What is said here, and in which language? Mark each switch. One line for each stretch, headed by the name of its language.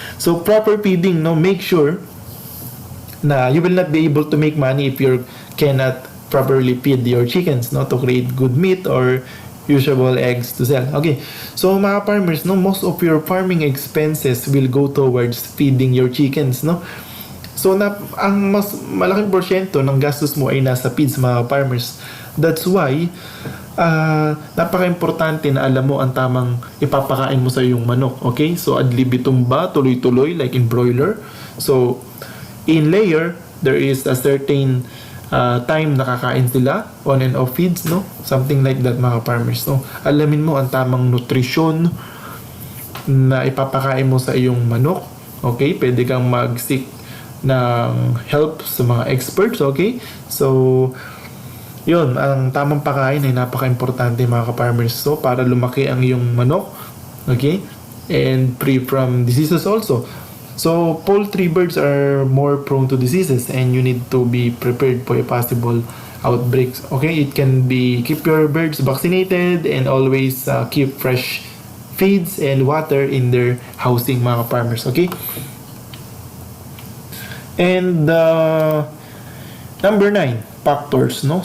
English: So proper feeding, no, make sure na you will not be able to make money if you cannot properly feed your chickens, no, to create good meat or usable eggs to sell. Okay, so mga farmers, no, most of your farming expenses will go towards feeding your chickens, no.
Filipino: So ang mas malaking porsyento ng gastos mo ay nasa feeds, mga farmers. That's why napaka-importante na alam mo ang tamang ipapakain mo sa iyong manok. Okay, so ad libitum ba, tuloy-tuloy like in broiler.
English: So in layer, there is a certain time nakakain sila, on and off feeds, no? Something like that, mga farmers, no?
Filipino: Alamin mo ang tamang nutrisyon na ipapakain mo sa iyong manok. Okay, pwede kang mag-seek ng help sa mga experts. Okay, so yun, ang tamang pakain ay napaka-importante, mga farmers, so para lumaki ang iyong manok, okay, and free from diseases also.
English: So poultry birds are more prone to diseases and you need to be prepared for a possible outbreaks. Okay, it can be keep your birds vaccinated and always keep fresh feeds and water in their housing, mga farmers. Okay, and number 9 factors, no.